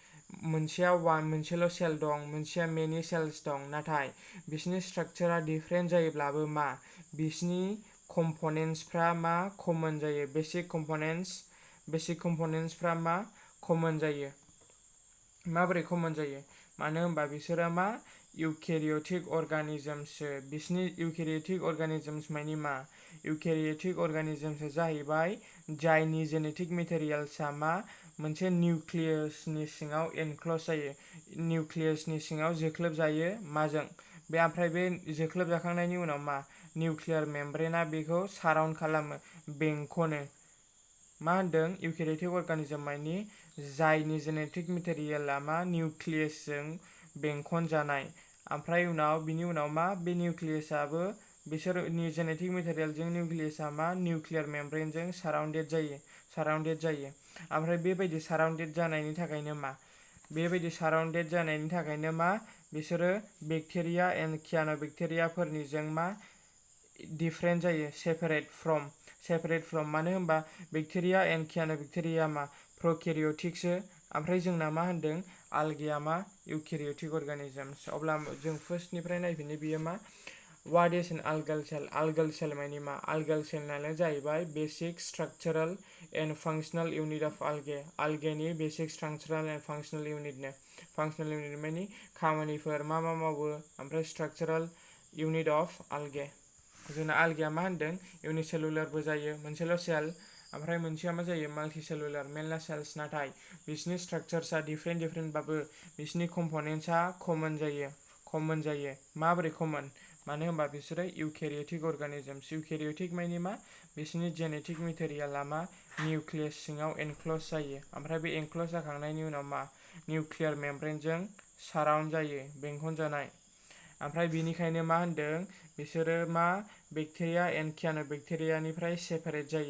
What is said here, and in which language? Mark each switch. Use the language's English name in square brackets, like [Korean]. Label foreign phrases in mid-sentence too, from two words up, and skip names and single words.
[Bodo] मोनसेल' सेल दं, मोनसेया मेनि सेल्स दं। नाथाय बिसिनि स्ट्राक्चारा डिफरेन्ट जायोब्लाबो मा बिसिनि कम्पनेन्ट्सफ्रा मा कमन जायो। बेसिक कम्पनेन्ट्सफ्रा मा कमन जायो। माबोरै कमन जायो? मानो होनबा बिसोरो मा [English] eukaryotic organisms [Bodo] सो। बिसिनि [English] eukaryotic organisms [Bodo] मानि मा? [English] eukaryotic organisms [Bodo] आ जाहैबाय जायनि जेनेटिक मेटेरियेल्सआ मा मोनसे निउक्लियासनि सिङाव एनक्ल'ज जायो। निउक्लियासनि सिङाव जोख्लोब जायो। माजों? ओमफ्राय बे जोख्लोब जाखांनायनि उनाव मा निउक्लियार मेम्ब्रेनआ बेखौ साराउन्ड खालामो, बेंखनो। मा होनदों? [English] eukaryotic organism [Bodo] मानि जायनि जेनेटिक मेटेरियेलआ मा निउक्लियासजों बेंखन जानाय। ओमफ्राय बिनि उनाव मा बे निउक्लियासआबो बिसोरनि जेनेटिक मेटेरियेलजों निउक्लियासआ मा निउक्लियार मेम्ब्रेनजों साराउन्डेड जायो। ओमफ्राय बेबायदि साराउन्डेड जानायनि थाखायनो मा बिसोरो बेक्टेरिया एन्ड क्यान'बेक्टेरियाफोरनिजों मा डिफरेन्ट जायो। [English] separate from [Bodo] मानो होनबा [English] bacteria and cyanobacteria [Bodo] मा प्रकेरियोटिकसो। ओमफ्राय जोंना मा होनदों? आल्गेया मा [English] eukaryotic organisms। [Bodo] अब्ला जों फार्स्टनिफ्राय नायफिननो बियो मा [English] what is an algal cell. [Bodo] आल्गल सेल मानि मा? आल्गल सेलआनो जाहैबाय [English] basic structural and functional unit of algae. [Bodo] आल्गेनि [English] basic structural and functional [Bodo] इउनिटनो। [English] functional unit [Bodo] मानि खामानिफोर मा मावो। ओमफ्राय [English] structural unit of algae. [Bodo] जोंना आल्गेया मा होनदों? इउनिसेलुलारबो जायो, मोनसेल' सेल। ओमफ्राय मोनसेया मा जायो? माल्टिसेलुलार, मेनला सेल्स। नाथाय बिसिनि स्ट्राक्चार्सआ डिफरेन्टबाबो बिसिनि कम्पनेन्ट्सआ कमन जायो। माबोरै कमन? मानो होनबा बिसोरो [English] eukaryotic organisms। [Bodo] eukaryotic मानि मा बिसिनि जेनेटिक मेटेरियेलआ मा निउक्लियास सिङाव एनक्ल'ज जायो। ओमफ्राय बे एनक्ल'ज जाखांनायनि उनाव मा निउक्लियार मेम्ब्रेनजों साराउन्ड जायो, बेंखन जानाय। ओमफ्राय बिनिखायनो मा होनदों? बिसोरो मा बेक्टेरिया एन्ड क्यान'बेक्टेरियानिफ्राय सेपारेट जायो।